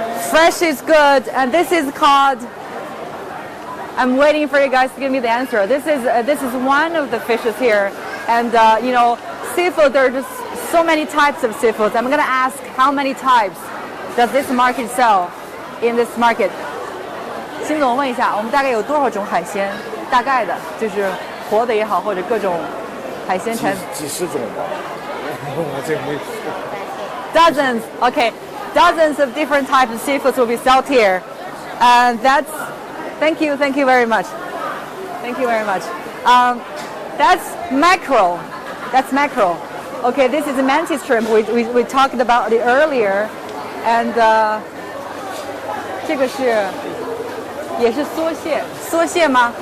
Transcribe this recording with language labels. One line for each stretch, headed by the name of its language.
English: Fresh is good, and this is called. I'm waiting for you guys to give me the answer. This is one of the fishes here, and seafood. There are just so many types of seafoods. I'm gonna ask how many types does this market sell in this market?
Chinese: 辛总问一下，我们大概有多少种海鲜？大概的，就是活的也好，或者各种海鲜产。几十种吧，我这没。
English: Dozens, okay, dozens of different types of seafoods will be sold here, and that's. Thank you very much. Thank you very much. That's mackerel. That's mackerel. Okay, this is a mantis shrimp. We talked about it earlier, and
Chinese: 这个是也是梭蟹，梭蟹吗？